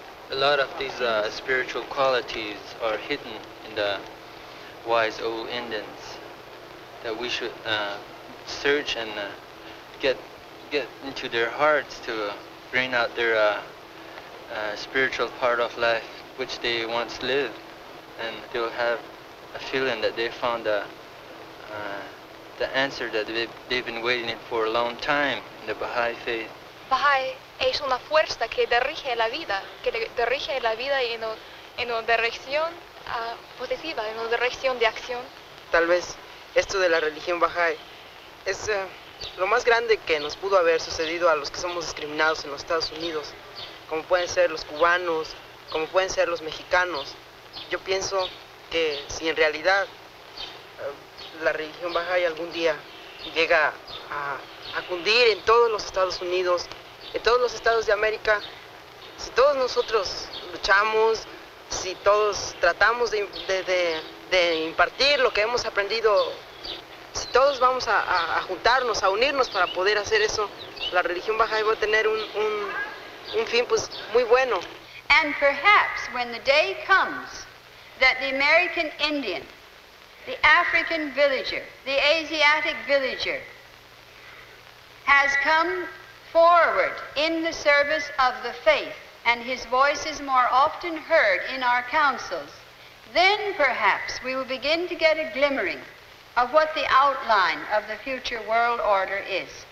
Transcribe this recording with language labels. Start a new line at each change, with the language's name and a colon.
English: A lot of these spiritual qualities are hidden in the wise old Indians that we should search and get into their hearts to bring out their spiritual part of life which they once lived, and they'll have a feeling that they found the answer that they've been waiting for a long time in the Baha'i faith.
Spanish: Baha'i es una fuerza que dirige la vida en una dirección positiva, en una dirección de acción. Tal vez esto de la religión Baha'i es lo más grande que nos pudo haber sucedido a los que somos discriminados en los Estados Unidos, como pueden ser los cubanos, como pueden ser los mexicanos. Yo pienso que si en realidad la religión Baha'i algún día llega a cundir en todos los Estados Unidos, en todos los estados de América, si todos nosotros luchamos, si todos tratamos de impartir lo que hemos aprendido, si todos vamos a juntarnos, a unirnos para poder hacer eso, la religión Baha'i va a tener un fin pues muy bueno.
English: And perhaps when the day comes that the American Indian, the African villager, the Asiatic villager has come forward in the service of the faith, and his voice is more often heard in our councils, then perhaps we will begin to get a glimmering of what the outline of the future world order is.